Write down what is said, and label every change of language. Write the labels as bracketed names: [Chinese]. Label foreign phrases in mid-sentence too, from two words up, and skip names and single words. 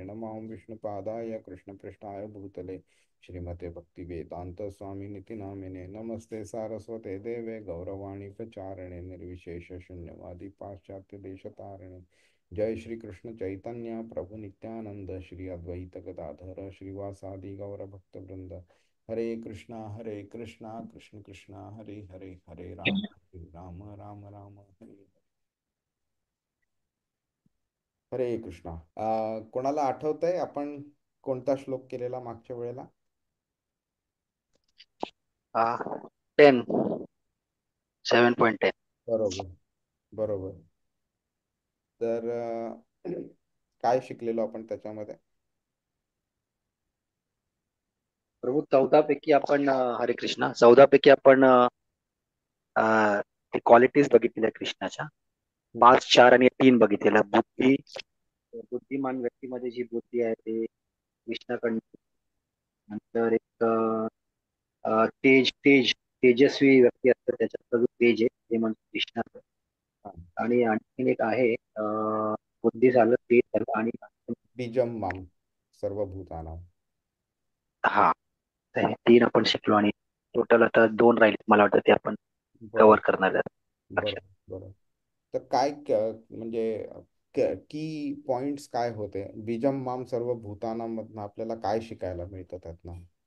[Sanskrit] नमो विष्णुपादाय कृष्णपृष्ठाय भूतले श्रीमते भक्तिवेदांत स्वामिनिति नामिने। नमस्ते सारस्वते देवे गौरवाणी प्रचारिणे निर्विशेष शून्यवादी पाश्चात्य देशतारिणे। जय श्री कृष्ण चैतन्य प्रभु नित्यानंद श्री अद्वैत गदाधर श्रीवासादि गौर भक्त वृंद। हरे कृष्णा कृष्ण कृष्णा हरे हरे, हरे राम राम राम हरे हरे कृष्णा। [Marathi] कोणाला आठवतंय आपण कोणता श्लोक केलेला मागच्या वेळेला? 10, 7.10. बरोबर बरोबर. तर काय शिकलेलो आपण त्याच्यामध्ये? प्रभू 14 पैकी आपण हरे कृष्णा 14 पैकी आपण ते क्वालिटीज बघितलेल्या कृष्णाच्या. 5, 4 आणि 3 बघितलेल्या. बुद्धिमान व्यक्तीमध्ये जी बुद्धी आहे ते कृष्णाकडून. नंतर एक तेजस्वी व्यक्ती असतं त्याच्यात जो तेज आहे ते म्हणजे कृष्णाचं. हा, आणि आणखीन एक आहे बुद्धी झालं, ते झालं आणि [Sanskrit] बीजम माम सर्वभूतानां. [Marathi] हा, तर हे 3 आपण शिकलो आणि टोटल आता 2 राहिले मला वाटतं ते आपण बरोबर. कव्हर करणार आहेत. लक्षात. बरोबर. बरोबर. तर काय म्हणजे की पॉइंट्स काय होते [Sanskrit] बीजम माम सर्व [Marathi] भूतानामधनं आपल्याला काय शिकायला मिळतं त्यातनं?